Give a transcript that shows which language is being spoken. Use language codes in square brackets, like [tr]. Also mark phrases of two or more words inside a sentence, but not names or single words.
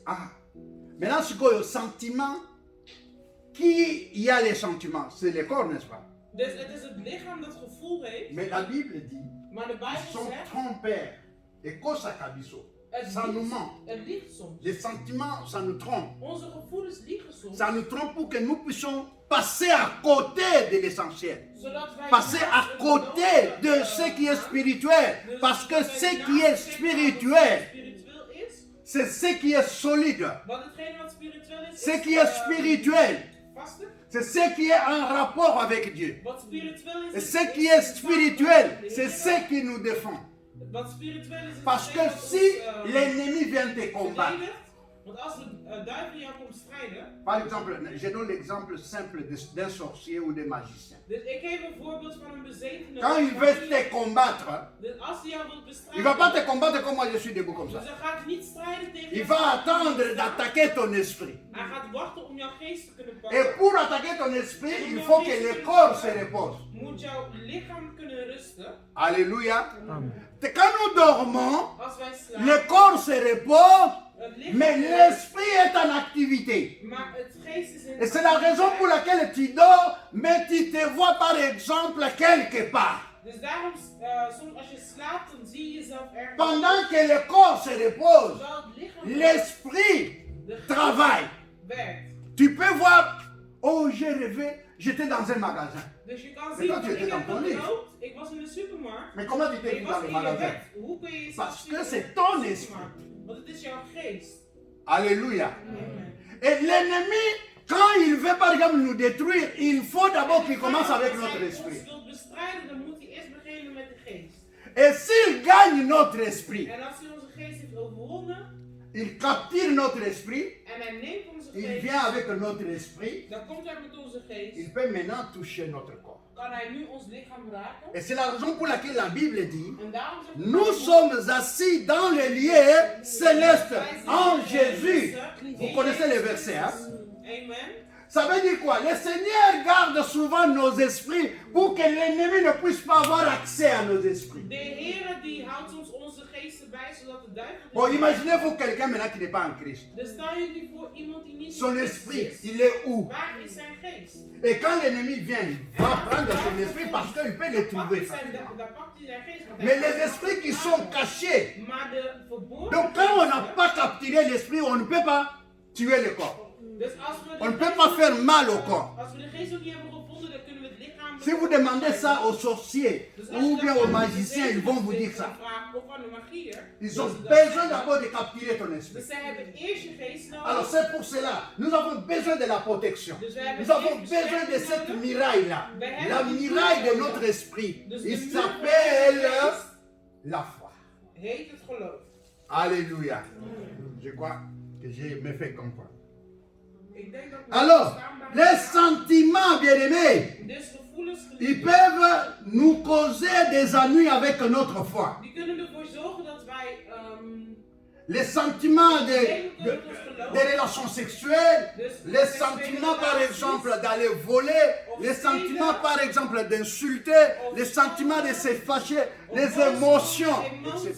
[fr] Ah. Maintenant, ce qu'on a sentiment, qui y a les sentiments? C'est le corps, n'est-ce pas? [nl] Dus het is het lichaam dat gevoel heeft. [fr] Mais la Bible dit, [nl] Maar de [fr] ils [nl] Bijbel [fr] sont [nl] zegt, [fr] trompeurs. [ln] Ekosaka biso. [fr] Ça nous ment. [nl] het liegt soms. [fr] Les sentiments, ça nous trompe. [nl] Onze gevoelens liegen soms. [fr] Ça nous trompe pour que nous puissions passer à côté de l'essentiel. [nl] Zodat wij [fr] Passer à côté de ce qui est spirituel. Parce que ce qui est spirituel, [nl] spiritueel is. [fr] c'est ce qui est solide. [nl] Want hetgene wat spiritueel is. [fr] Ce qui est spirituel, [nl] Vaste. [fr] c'est ce qui est en rapport avec Dieu. [nl] Wat spiritueel is. [fr] Et ce qui est spirituel, c'est ce qui nous défend. [nl] Wat spiritueel is. [fr] Parce que si l'ennemi vient te combattre, [nl] verdedigt. Want als de duivel jou komt strijden. [fr] par exemple, je donne l'exemple simple d'un sorcier ou d'un magicien. [nl] Dus ik geef een voorbeeld van een bezetene. [fr] Quand il veut te combattre, [nl] Dus als hij jou wilt [fr] il ne [nl] bestrijden. [fr] va pas te combattre comme moi je suis debout comme [nl] Dus [fr] ça. [nl] hij gaat niet strijden tegen [fr] Il [nl] jou. [fr] va attendre d'attaquer ton esprit. [nl] Hij gaat wachten om jouw geest te kunnen pakken. [fr] Et pour attaquer ton esprit, il faut que le corps se repose. [nl] Moet jouw lichaam kunnen rusten. [fr] Alléluia. Quand nous dormons, [nl] Als wij slapen, [fr] le corps se repose, [nl] het lichaam [fr] mais [nl] rust, [fr] l'esprit est en activité. [nl] maar het geest is in [fr] Et c'est la raison pour laquelle tu dors, mais tu te vois par exemple quelque part. [nl] Dus daarom, soms als je slaapt, dan zie je jezelf ergens. [fr] Pendant que le corps se repose, [nl] Terwijl het lichaam [fr] l'esprit [nl] de geest [fr] travaille. [nl] werkt. [fr] Tu peux voir, oh j'ai rêvé, j'étais dans un magasin. [nl] Dus je kan Maar zien, dat je ik dit heb dan gedroomd, niet. ik was in de supermarkt. [fr] Mais comment tu t'es [nl] Ik [fr] vu [nl] was [fr] dans le [nl] in je [fr] magasin? [nl] bed. Hoe kun je jezelf [fr] Parce [nl] zien [fr] que [nl] in [fr] c'est [nl] de [fr] ton [nl] supermarkt? Want het is jouw geest. [fr] Alléluia. Amen. Et l'ennemi, quand il veut par exemple nous détruire, il faut d'abord qu'il commence avec [nl] Als [fr] notre [nl] hij ons [fr] esprit. [nl] wilt bestrijden, dan moet hij eerst beginnen met de geest. [fr] Et s'il gagne notre esprit, [nl] En als hij onze geest heeft overwonnen, [fr] il capture notre esprit, [nl] en hij neemt onze [fr] il [nl] geest, [fr] vient avec notre esprit, [nl] dan komt hij met onze geest, [fr] il peut maintenant toucher notre corps. [nl] kan hij nu ons lichaam raken. [fr] Et c'est la raison pour laquelle la Bible dit, [nl] En daarom zegt de [fr] nous [nl] Bijbel, [fr] sommes assis dans les lieux célestes [nl] wij zijn [fr] en [nl] in [fr] Jésus. [nl] Christus, [fr] Vous [nl] in [fr] connaissez les [nl] Jezus [fr] versets, hein? [nl] Christus. Amen. [fr] Ça veut dire quoi? Le Seigneur garde souvent nos esprits pour que l'ennemi ne puisse pas avoir accès à nos esprits. [nl] De Heer die houdt soms onze geesten bij, zodat de duivel... [fr] Bon, imaginez-vous quelqu'un maintenant qui n'est pas en Christ. [nl] Dus stel je nu voor iemand die niet [fr] Son [nl] in Christus [fr] esprit, [nl] is. [fr] il est où? [nl] Waar is zijn geest? [fr] Et quand l'ennemi vient, il va prendre son esprit parce qu'il peut le [nl] Dan pakt [fr] trouver. [nl] hij dan pakt hij zijn geest. want hij [fr] Mais [nl] kan [fr] les [nl] het [fr] esprits qui [nl] halen. [fr] sont cachés, [nl] Maar de verborgen [fr] donc quand on n'a [nl] geesten, [fr] pas capturé l'esprit, on ne peut pas tuer le corps. [nl] dus als we de [fr] On ne peut [nl] geest [fr] pas [nl] ook- [fr] faire mal au corps. [nl] Als we de geest ook niet hebben gevonden, dan kunnen we het lichaam... [fr] Si vous demandez ça aux sorciers [nl] Dus als [fr] ou [nl] je [fr] bien [nl] dat [fr] aux [nl] aan de [fr] magiciens, ils vont vous dire ça. [nl] vraagt, of aan de magier, [fr] Ils [nl] dat [fr] ont [nl] ze dat [fr] besoin [nl] zeggen. [fr] d'abord de capturer ton [nl] Dus [fr] esprit. [nl] zij hebben eerst je geest nodig. [fr] Alors c'est pour cela, nous avons besoin de la protection. [nl] Dus wij hebben [fr] Nous avons [nl] eerst [fr] besoin de [nl] bescherming [fr] cette [nl] nodig. [fr] muraille-là. [nl] Wij hebben [fr] La [nl] die [fr] muraille de [nl] muur [fr] notre [nl] nodig. [fr] esprit. [nl] Dus de [fr] Il [nl] muur [fr] s'appelle [nl] van onze geest [fr] la foi. [nl] heet het geloof. [fr] Alléluia. Je crois que je me fais comprendre. [nl] Ik denk dat we [fr] Alors, [nl] verstaanbaar [fr] les [nl] zijn. [fr] sentiments, bien-aimés, [nl] Dus gevoelens, [fr] ils peuvent nous causer des ennuis avec notre foi. [nl] die kunnen ervoor zorgen dat wij [fr] Les sentiments des relations sexuelles, les sentiments par exemple d'aller voler, les sentiments par exemple d'insulter, les sentiments de se fâcher, les émotions, etc.